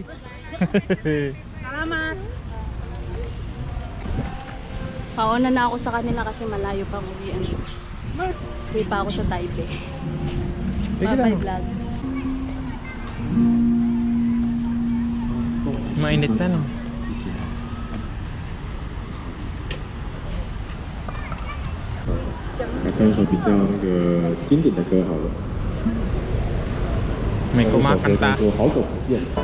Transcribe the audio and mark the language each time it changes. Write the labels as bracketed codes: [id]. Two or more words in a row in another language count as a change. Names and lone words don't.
[tl] Salamat. Pauna na ako sa kanila kasi malayo pang uwian. Uwi pa ako sa Taipei. [en] Bye-bye vlog. [tl] Mainit na, no? [zh] 来唱一首比较那个经典的歌好了。 [tl] May kumakanta. [zh] 说好久不见。